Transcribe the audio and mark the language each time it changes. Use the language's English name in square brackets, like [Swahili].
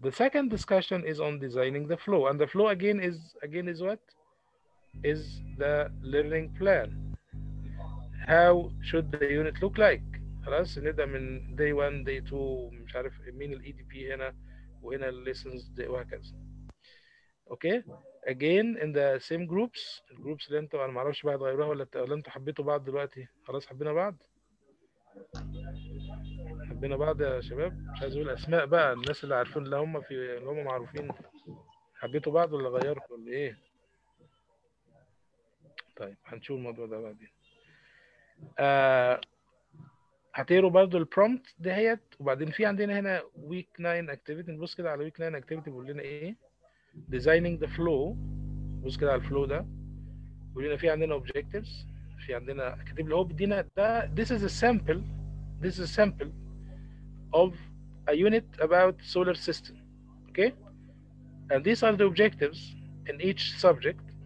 [English] The second discussion is on designing the flow, and the flow again is what? Is the learning plan. How should the unit look like? [Arabic] خلاص نبدأ من day 1 day 2 مش عارف مين ال EDP هنا وهنا ال lessons وهكذا. [English] Okay. Again in the same groups. [Arabic] الجروبس اللي انتوا انا ما اعرفش بقى تغيروها ولا انتوا حبيتوا بعض دلوقتي؟ خلاص حبينا بعض يا شباب. مش عايز اقول اسماء بقى، الناس اللي عارفين اللي هم معروفين. حبيتوا بعض ولا غيرتوا ولا ايه؟ طيب هنشوف الموضوع ده بعدين. هتقروا برضو البرومبت دهيت، وبعدين في عندنا هنا ويك 9 اكتيفيتي. نبص كده على ويك 9 اكتيفيتي بيقول لنا ايه؟ [English] designing the flow. [Arabic] بص كده على الفلو ده بيقول لنا في عندنا objectives، في عندنا كاتب لي هو بيدينا ده [English] this is a sample of a unit about solar system. Okay, and these are the objectives in each subject.